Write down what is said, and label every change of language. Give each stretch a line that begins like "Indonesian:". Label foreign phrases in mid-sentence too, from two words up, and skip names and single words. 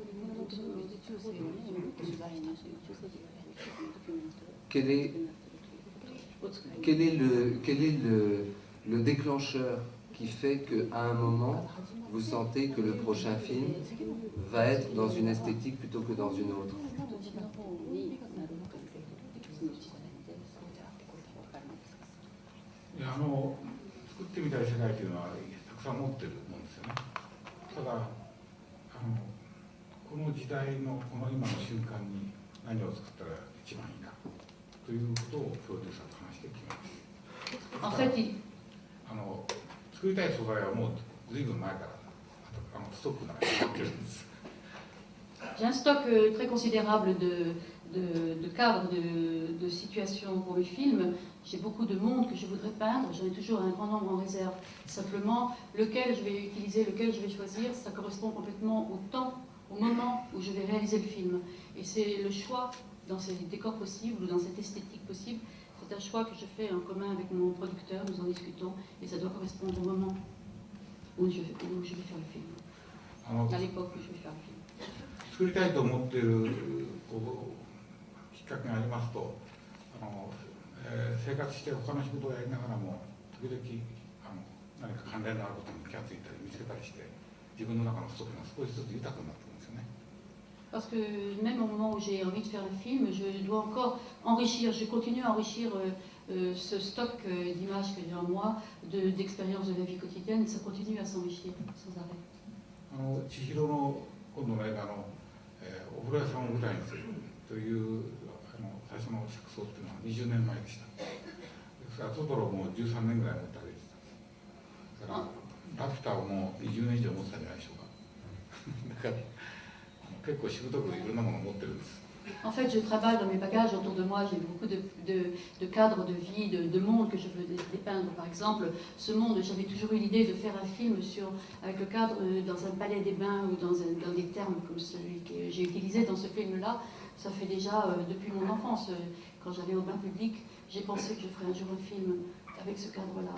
French: Quel est le déclencheur qui fait qu'à un moment, vous sentez que le prochain film va être dans une esthétique plutôt que dans une autre?
Japanese: 作ってみたい世界というのはたくさん持ってるもんですよね。ただこの時代のこの今の瞬間に何を作ったら一番いいかということをプロデューサーと話して決めます。作りたい素材はもう随分前からストックの中に溜まってるんです。
French: J'ai un stock très considérable de cadres, de situations pour mes films. J'ai beaucoup de monde que je voudrais peindre, j'en ai toujours un grand nombre en réserve. Simplement, lequel je vais utiliser, lequel je vais choisir, ça correspond complètement au temps, au moment où je vais réaliser le film. Et c'est le choix dans ces décors possibles ou dans cette esthétique possible, c'est un choix que je fais en commun avec mon producteur, nous en discutons, et ça doit correspondre au moment où je vais faire le film, à l'époque où je vais faire le film.
Japanese: 作りたいと思っているきっかけがありますと、生活して他の仕事をやりながらも時々何か関連のあることに気がついたり見つけたりして、自分の中のストックが少しずつ豊かになってくるんですよね。
French: Parce que même au moment où j'ai envie de faire le film, je dois encore enrichir, je continue à enrichir ce stock d'images que j'ai en moi, d'expériences de la vie quotidienne, ça continue à s'enrichir sans arrêt.
Japanese: 千尋の今度の映画の、お風呂屋さんを舞台にするという最初の着想っていうのは20年前でした。ですからトトロも13年ぐらい持ってあげてた。だからラピュタをもう20年以上持ってたんじゃないでしょうか。だから結構しぶとくいろんなものを持ってるんです。
French: En fait, je travaille dans mes bagages autour de moi, j'ai beaucoup de cadres de vie, de mondes que je veux dépeindre. Par exemple, ce monde, j'avais toujours eu l'idée de faire un film avec le cadre dans un palais des bains ou dans des termes comme celui que j'ai utilisé dans ce film-là. Ça fait déjà depuis mon enfance, quand j'allais au bain public, j'ai pensé que je ferais un jour un film avec ce cadre-là.